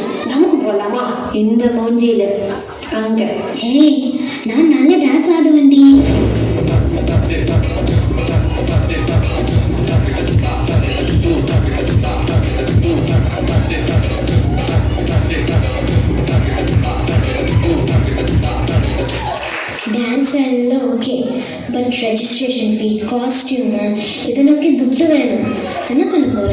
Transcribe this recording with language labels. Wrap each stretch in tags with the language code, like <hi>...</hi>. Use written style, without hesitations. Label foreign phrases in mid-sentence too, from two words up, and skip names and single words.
<ta>நமக்கு போலாமா? இந்த மூஞ்சியில அங்க. ஏய், நான் நல்ல டான்ஸ் ஆடுவேன்டி.</ta> <kn>ಡ್ಯಾನ್ಸ್ ಎಲ್ಲ ಓಕೆ,</kn> <en>but registration fee,</en> <kn>ಕಾಸ್ಟ್ಯೂಮು ಇದನ್ನೊಕ್ಕೆ ದುಡ್ಡು வேணும்.</kn> <ta>என்ன பண்ண போற?</ta>